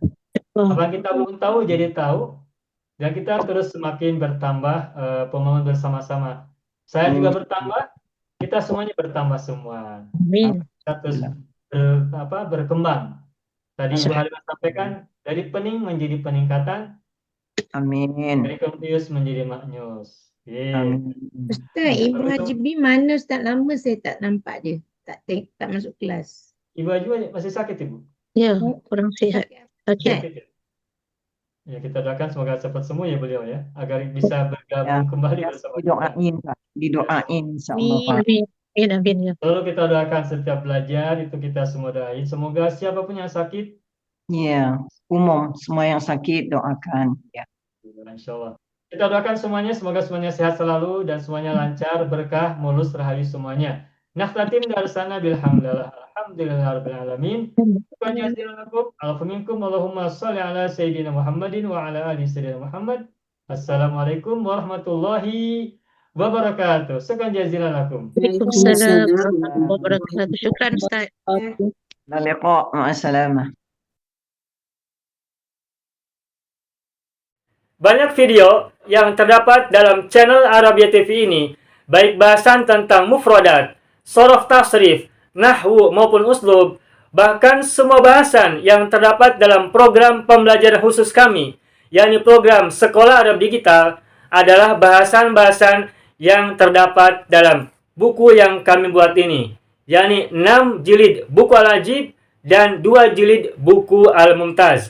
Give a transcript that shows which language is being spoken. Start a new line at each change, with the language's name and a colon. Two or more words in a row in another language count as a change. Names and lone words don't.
Indonesian: Apa yang kita belum tahu jadi tahu. Dan kita terus semakin bertambah pemahaman bersama-sama. Saya juga bertambah, kita semuanya bertambah semua. Amin. Kita terus berkembang. Tadi Ibu Halimah sampaikan, dari pening menjadi peningkatan, Amin. dari confuse menjadi maknyus. Amin.
Malay: Ustaz, Ibu Haji B mana Ustaz? Lama saya tak nampak dia. Tak masuk kelas.
Indonesian: Ibu Haji masih sakit Ibu?
Malay: Ya, kurang sihat. Okey.
Indonesian: Sakit ya? Ya, kita doakan semoga cepat sembuh ya beliau ya, agar bisa bergabung kembali bersama kita. Didoain Pak. Didoain
Arabic: إن شاء الله
Indonesian: Pak. Amin, amin ya. Lalu kita doakan setiap belajar itu kita semua doain. Semoga siapapun yang sakit, Ya, umum semua yang sakit doakan. Ya.
Arabic: إن شاء الله.
Indonesian: Kita doakan semuanya, semoga semuanya sehat selalu dan semuanya lancar, berkah, mulus, rahayu semuanya.
Arabic: نختتم درسنا بالحمد لله. الحمد لله رب العالمين. شكرا جزيلا لكم. الحمد لله. اللهم صل على سيدنا محمد وعلى آل سيدنا محمد. السلام عليكم ورحمة الله وبركاته. شكرا جزيلا لكم. وعليكم السلام ورحمة الله وبركاته. شكرا أستاذ. لا لقاء. مع السلامة.
Indonesian: Banyak video yang terdapat dalam channel Arabia TV ini, baik bahasan tentang mufradat, sorof tasrif, nahwu maupun uslub, bahkan semua bahasan yang terdapat dalam program pembelajaran khusus kami, yakni program Sekolah Arab Digital, adalah bahasan-bahasan yang terdapat dalam buku yang kami buat ini, yakni 6 jilid buku Al-Ajib dan 2 jilid buku Al-Mumtaz.